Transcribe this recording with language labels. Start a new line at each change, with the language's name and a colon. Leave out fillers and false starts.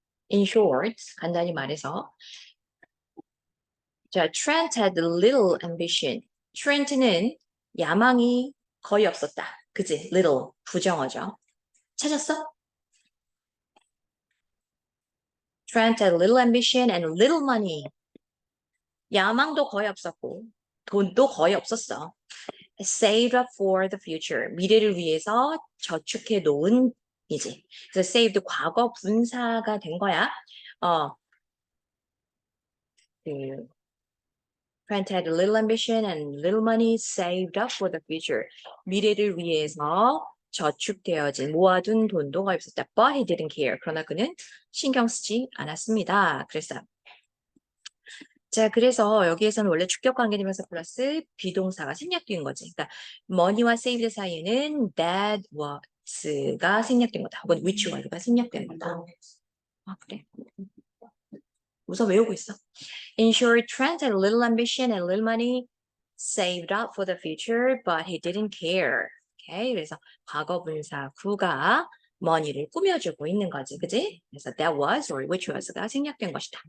English: In short,
Korean: 간단히 말해서 자,
English: Trent had little ambition.
Korean: Trent는 야망이 거의 없었다. 그지? little, 부정어죠. 찾았어?
English: Trent had little ambition and little money.
Korean: 야망도 거의 없었고 돈도 거의 없었어.
English: Saved up for the future.
Korean: 미래를 위해서 저축해 놓은 이지. 그래서 saved 과거 분사가 된 거야.
English: Trent had little ambition and little money saved up for the future.
Korean: 미래를 위해서 저축되어진 모아둔 돈도 거의 없었다.
English: But he didn't care.
Korean: 그러나 그는 신경 쓰지 않았습니다. 자, 그래서 여기에서는 원래 주격 관계대명사 플러스 비동사가 생략된 거지. 그러니까 money와 saved 사이에는 that was가 생략된 거다. 혹은 which was가 생략된 거다. 그래. 우선 외우고 있어.
English: In short, Trent had little ambition and little money saved up for the future, but he didn't care.
Korean: Okay, 그래서 과거 분사 구가 money를 꾸며주고 있는 거지, 그지? 그래서
English: that was or which was
Korean: 가 생략된 것이다.